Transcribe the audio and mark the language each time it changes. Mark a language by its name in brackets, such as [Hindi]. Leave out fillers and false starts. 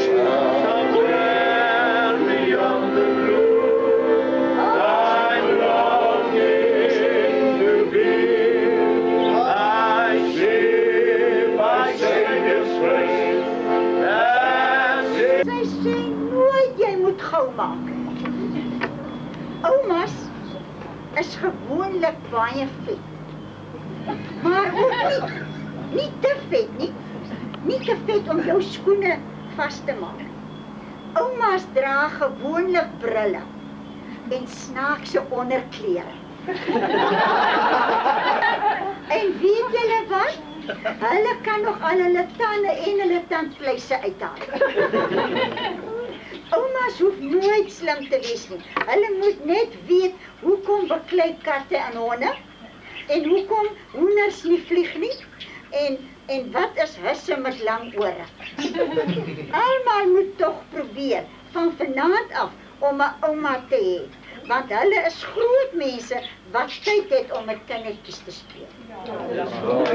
[English] Somewhere beyond the blue, I'm longing to be. I see my Savior's face and sing. [Afrikaans] Sy sê nooit jy moet gou maak. Oumas is gewoonlik baie vet. Maar ook nie te vet nie. Nie te vet om jou skoene vas te maak. Oumas dra gewoonlik brille en snaakse onderklere. En weet julle wat? Hulle kan nog al hulle tande en hulle tandvleise uithaal. Oumas hoef nooit slim te wees nie. Hulle moet net weet hoekom beklei katte en honde en hoekom hoenders nie vlieg nie en wat is husse met lang ore. Almal moet tog probeer van vanaand af om 'n ouma te hê, want hulle is groot mense wat tyd het om met kindertjies te speel.